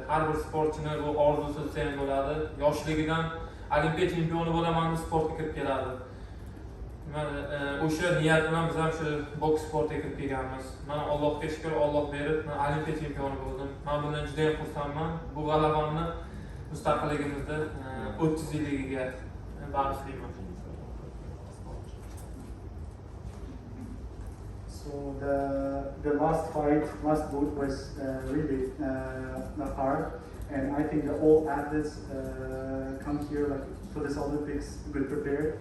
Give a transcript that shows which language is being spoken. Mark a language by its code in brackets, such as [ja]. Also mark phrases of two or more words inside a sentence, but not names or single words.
[uz] Har bir sportchini bu orzusi sen bo'ladi. Yoshligidan Olimpiya chempioni bo'laman deb sportga kirib keladi. O'sha niyat bilan biz ham shu boks sportiga kirib kelganmiz. Men Allohga shukr, Alloh berib, men Olimpiya chempioni bo'ldim. Men bundan juda ham xursandman. Bu g'alabamni mustaqilligimizda 30 yilligiga bag'ishlayman. [en] So the last fight, last bout was really hard. And I think that all athletes come here like for this Olympics good prepared.